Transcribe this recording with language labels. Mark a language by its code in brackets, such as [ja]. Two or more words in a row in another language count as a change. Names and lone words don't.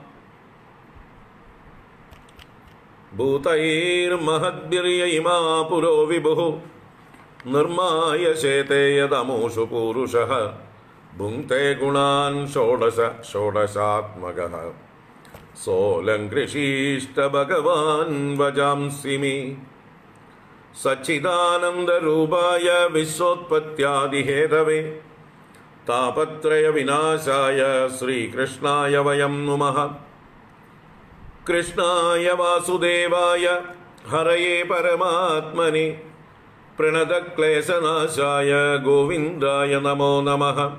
[sa] भूतैर्महद्भिर्य इमा पुरो विभुः निर्माय शेते यदमुषु पूरुषः भुङ्क्ते गुणान् षोडश षोडशात्मकः सोऽलङ्कृषीष्ट भगवान् वजांसि मे। सच्चिदानन्दरूपाय विश्वोत्पत्त्यादिहेतवे താപത്രയ വിനാശായ ശ്രീകൃഷ്ണായ വയം നുമഃ. കൃഷ്ണായ വാസുദേവായ ഹരയേ പരമാത്മനെ പ്രണതക്ലേശനാശായ ഗോവിന്ദായ നമോ നമഃ.